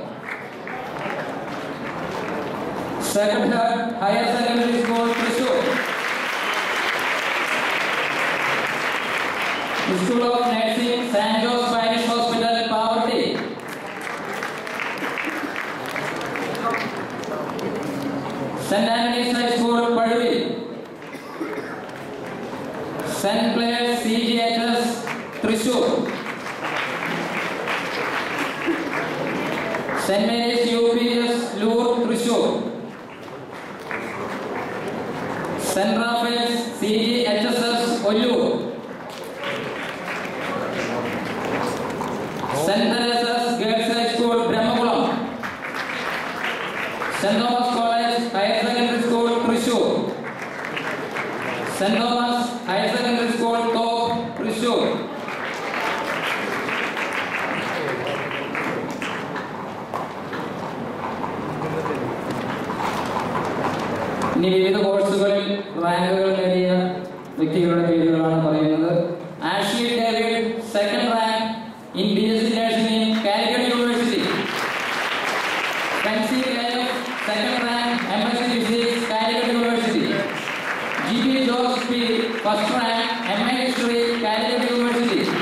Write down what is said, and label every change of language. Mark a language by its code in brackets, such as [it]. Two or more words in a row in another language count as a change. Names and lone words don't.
[en] Sacred Heart Higher Secondary School Thrissur. School of Nursing St. Joe's Spanish Hospital Poverty. St. Anthony's High School Padvi. St. Clair's CGHS Thrissur. St. Mary's UPS Lourdes Thrissur. St. Raphael's CGHSS Ollu. St. Teresa's Girls High School Brahmakulam. St. Thomas College Higher Secondary School Thrissur. St. Thomas Higher Secondary School Top Thrissur. [ml] ഇനി വിവിധ കോഴ്സുകളിൽ റാങ്കുകൾ നേടിയ വ്യക്തികളുടെ പേരുകളാണ് പറയുന്നത്. [en] ആഷ്ലി ഡേവിഡ് 2nd rank in BSc Nursing in Calicut University. Fancy KF 2nd റാങ്ക് MSc Physics Calicut University. GB Jose P 1st റാങ്ക് MA History Calicut University.